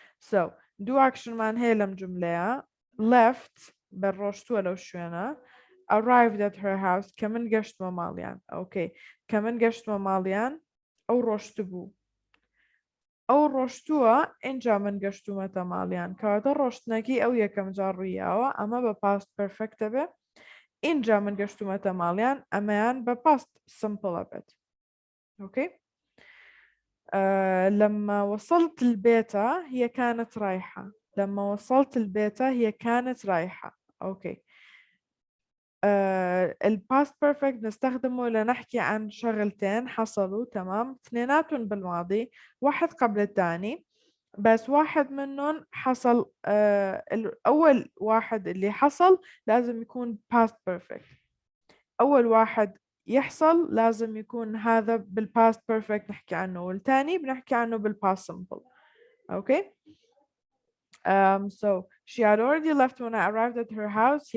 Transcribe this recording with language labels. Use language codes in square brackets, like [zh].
[en] So [ckb] دوو ئاکشنمان هەیە لەم جملەیە. Left بە ڕۆشتووە لەو شوێنە. [en] Arrived at her house [ckb] کە من گەشتمە ماڵیان. Okay. کە من گەشتمە ماڵیان ئەو ڕۆشت بوو. ئەو ڕۆشتووە ئینجا من گەشتومەتە ماڵیان کەواتە ڕۆشتنەکەی ئەو یەکەم جار ڕوویاوە ئەمە بە پاست پەرفەکتە بێ ئینجا من گەشتومەتە ماڵیان ئەمەیان بە پاست سمپڵە بێت. [ar] اوكي لما وصلت البيت هي كانت رايحة. لما وصلت البيت هي كانت رايحة. اوكي الباست بيرفكت نستخدمه لنحكي عن شغلتين حصلوا تمام اثنيناتهم بالماضي واحد قبل الثاني بس واحد منهم حصل الأول واحد اللي حصل لازم يكون past perfect. أول واحد يحصل لازم يكون هذا بالpast perfect نحكي عنه والثاني بنحكي عنه بالpast simple. Okay. [en] So she had already left when I arrived at her house.